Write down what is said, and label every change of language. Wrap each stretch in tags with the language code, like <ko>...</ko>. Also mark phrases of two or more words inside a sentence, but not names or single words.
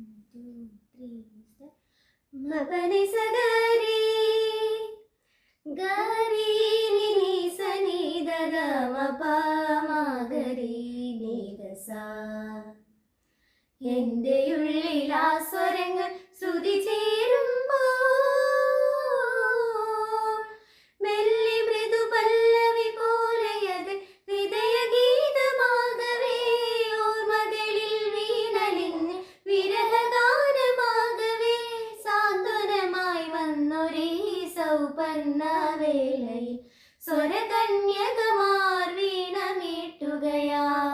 <en>2, 3, step. Mapani sagari, gari ni sani dada mapa magari ni dasa.</en> <ml>എന്റെ ഉള്ളിൽ ആ സ്വരങ്ങൾ ശ്രുതി ചേരുമ്പോൾ മെല്ലെ മൃദു പല്ലവി പോലെയത് ഹൃദയഗീതമാകവേ ഓർമ്മകളിൽ വീണലിഞ്ഞ് വിരഹഗാനമാകവേ സാന്ത്വനമായി വന്നൊരേ സൗപർണ വേളയിൽ സ്വരകന്യകമാർ വീണമീട്ടുകയാ</ml>